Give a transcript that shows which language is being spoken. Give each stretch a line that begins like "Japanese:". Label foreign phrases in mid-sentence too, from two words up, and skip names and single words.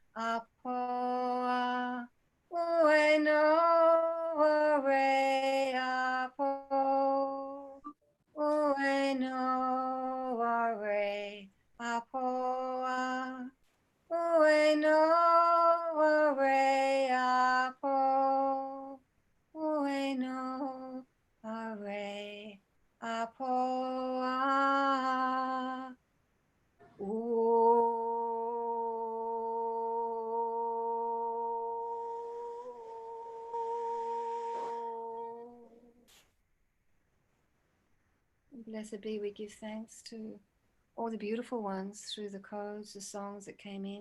Hawaiian: Apo, Ue Noa Re Apo, Ue Noa Re Apo, Ue Noa Re Apo, Ue Noa Re Apo.
English: Blessed be, we give thanks to all the beautiful ones through the codes, the songs that came in.